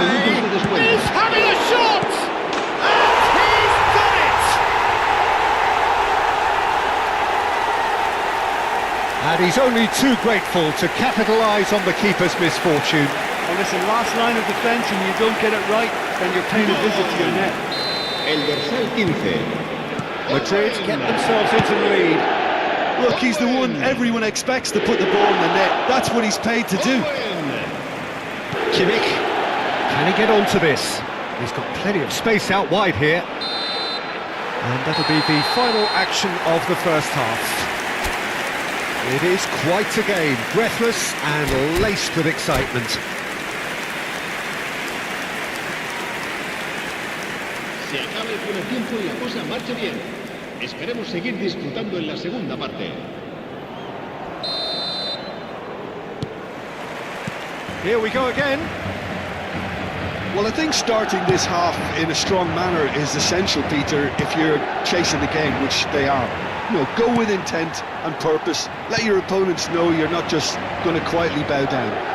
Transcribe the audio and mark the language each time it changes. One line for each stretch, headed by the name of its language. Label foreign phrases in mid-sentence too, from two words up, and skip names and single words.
English: He's having a shot! And he's done it! And he's only too grateful to capitalise on the keeper's misfortune. Well, listen, last line of defence, and you don't get it right, then you're paying a visit to your net.
Spanish: El dorsal 15.
English: Madrid get themselves into the lead. Look, he's the one everyone expects to put the ball in the net. That's what he's paid to do. Kimmich, can he get onto this? He's got plenty of space out wide here. And that'll be the final action of the first half. It is quite a game, breathless and laced with excitement.
Spanish: Se acaba el primer tiempo y la cosa marcha bien. Esperemos seguir disfrutando en la segunda parte.
English: Here we go again. Well, I think starting this half in a strong manner is essential, Peter, if you're chasing the game, which they are. You know, go with intent and purpose. Let your opponents know you're not just going to quietly bow down.